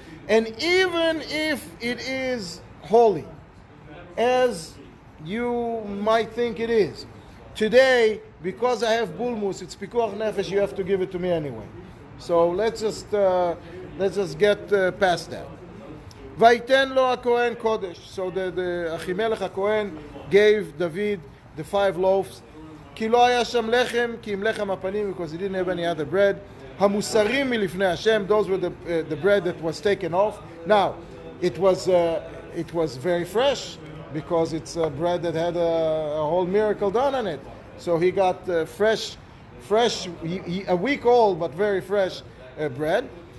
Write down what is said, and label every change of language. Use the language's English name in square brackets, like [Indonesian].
[English] And even if it is holy, as you might think it is, today, because I have bulmus, it's pikuach nefesh, you have to give it to me anyway. So let's just get past that. [Hebrew] Vaiten lo HaKohen Kodesh. [English] So the Achimelech HaKohen gave David the 5 loaves. [Hebrew] כי לא היה שם לחם, כי אם לחם הפנים, [English] because he didn't have any other bread. [Hebrew] המוסרים מלפני השם, [English] those were the bread that was taken off. Now, it was very fresh, because it's bread that had a whole miracle done on it. So he got fresh, a week old, but very fresh bread.